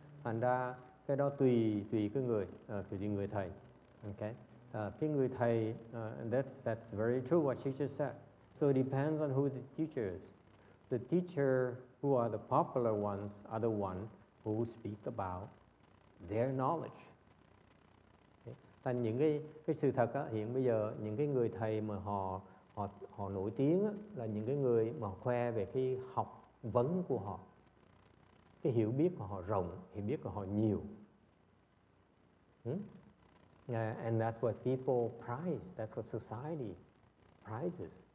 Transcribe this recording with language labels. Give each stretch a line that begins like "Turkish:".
Vietnamese: Thành ra cái đó tùy cái người, tùy người thầy.
English: Okay.
Vietnamese: Cái người thầy,
English: that's very true what she just said. So it depends on who the teacher is. The teacher who are the popular ones are the ones who speak about their knowledge. Okay.
Vietnamese: Thành những cái sự thật á, hiện bây giờ những cái người thầy mà họ nổi tiếng á, là những cái người mà khoe về cái học vấn của họ. Cái hiểu biết của họ rộng, hiểu biết của họ nhiều.
English: And that's what people prize. That's what society prizes.